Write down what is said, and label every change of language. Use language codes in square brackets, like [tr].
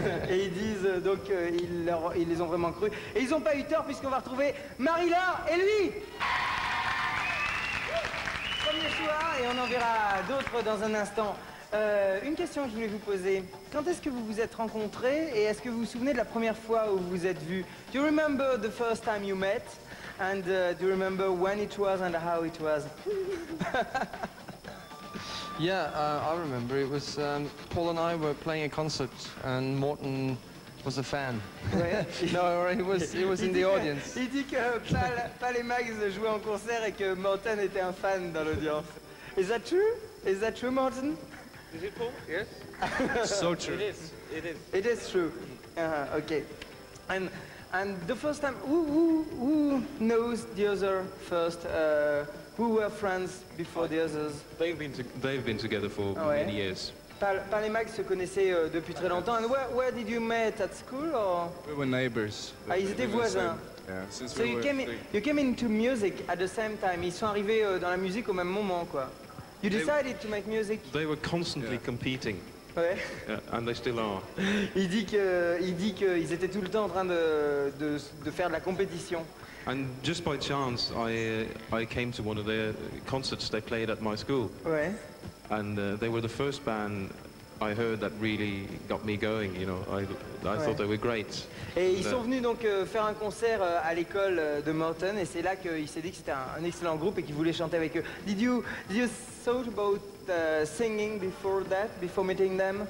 [fr] Et ils disent donc ils les ont vraiment cru. Et ils n'ont pas eu tort puisqu'on va retrouver Marilla et lui. Premier choix et on en verra d'autres dans un instant. Une question que je voulais vous poser. Quand est-ce que vous vous êtes rencontrés et est-ce que vous vous souvenez de la première fois où vous vous êtes vus? [en] Do you remember the first time you met? And do you remember when it was and how it was? Yeah, I remember. It was Paul and I were playing a concert, and Morten was a fan. Ouais. No, he was in the audience. [fr] Il dit que Paul et Max jouaient en concert et que Morten était un fan dans l'audience. [en] Is that true? Is that true, Morten? Is it Paul? Yes. So true. It is. It is. It is true. Okay. And the first time, who knows the other first? Who were friends before the others? They've been together for many years. [fr] Paul et Max se connaissaient depuis très longtemps. [en] And where did you meet, at school or? We were neighbors. [fr] Ah, ils étaient voisins. [en] Yeah, since So we you were came into music at the same time. [fr] Ils sont arrivés dans la musique au même moment, quoi. [en] You decided to make music. They were constantly competing. Ouais. Yeah, and they still are. [fr] Il dit qu'ils étaient tout le temps en train de faire de la compétition. [en] And just by chance, I came to one of their concerts they played at my school. Ouais. And they were the first band I heard that really got me going, you know. I thought they were great. [fr] Et ils sont venus donc faire un concert à l'école de Morten et c'est là qu'il s'est dit que c'était un excellent groupe et qu'il voulait chanter avec eux. [en] Did you thought about singing before that, before meeting them?